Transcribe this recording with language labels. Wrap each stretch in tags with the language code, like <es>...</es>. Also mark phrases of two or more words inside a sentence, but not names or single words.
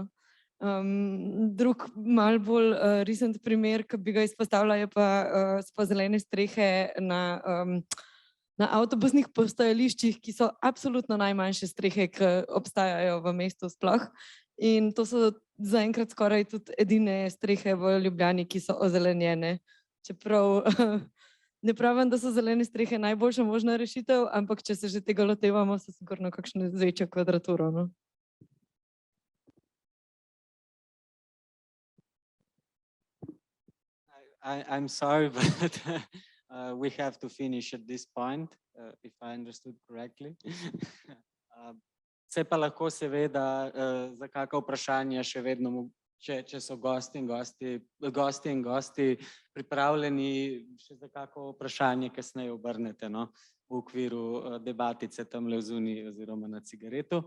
<sl>Drug malo bolj recent primer, ki bi ga izpostavila, je pa zelene strehe na avtobusnih postajališčih, ki so absolutno najmanjše strehe, ki obstajajo v mestu sploh. In to so zaenkrat skoraj tudi edine strehe v Ljubljani, ki so ozelenjene. Čeprav ne pravim, da so zelene strehe najboljša možna rešitev, ampak če se že tega lotevamo, so sigurno kakšne z večjo kvadraturo.</sl> <en>I'm sorry, but we have to finish at this point, if I understood correctly.</en> <sl>Se pa lahko seveda za kakšno vprašanje še vedno, če so gosti in gosti pripravljeni, še za kakšno vprašanje kasneje obrnete v okviru debatice tamle zunaj oziroma na cigaretu.</sl>